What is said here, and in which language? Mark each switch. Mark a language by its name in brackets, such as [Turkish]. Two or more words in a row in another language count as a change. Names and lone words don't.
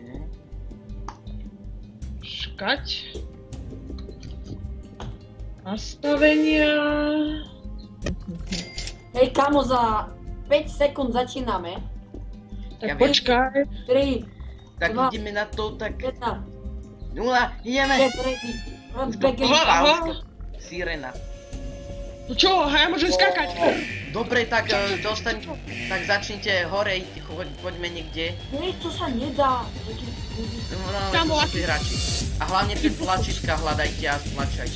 [Slovak] Škať. Nastavenia. Hej kamo, za 5 sekúnd začíname. Tak Ja viem. počkaj. 3, Tak Dva. ideme na to, tak 1, 0, ideme! 5, [English] ready, front, [Slovak] To [English] back, and [Slovak] Aha, aha. Sirena. No čo, ja môžem skákať. Dobre, tak tak začnite hore, poďme niekde. Hej, to sa nedá. No, Kamo, to sú tí hráči. A hlavne tie tlačítka hľadajte a stlačajte.